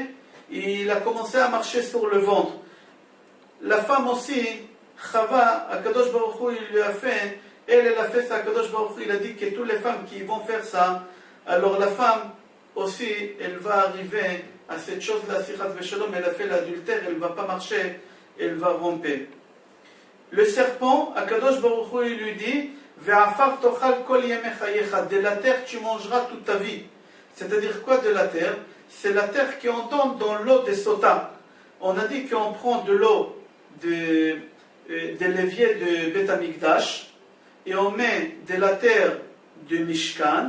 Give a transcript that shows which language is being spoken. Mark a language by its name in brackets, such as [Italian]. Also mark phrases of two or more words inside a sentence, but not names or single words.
[French] Et il a commencé à marcher sur le ventre. La femme aussi, Chava, [Hebrew] הקדוש ברוך הוא, [French] il lui a fait, elle a fait ça, [Hebrew] הקדוש ברוך הוא, [French] il a dit que toutes les femmes qui vont faire ça, alors la femme aussi, elle va arriver à cette chose-là, si [Hebrew] חס ושלום, [French] elle a fait l'adultère, elle ne va pas marcher, elle va romper. Le serpent, [Hebrew] הקדוש ברוך הוא, [French] il lui dit, [Hebrew] ועפר תאכל כל ימי חייך, [French] de la terre tu mangeras toute ta vie. C'est-à-dire quoi de la terre? C'est la terre qui tombe dans l'eau des sotas. On a dit qu'on prend de l'eau des l'évier de Beth Amikdash et on met de la terre de Mishkan.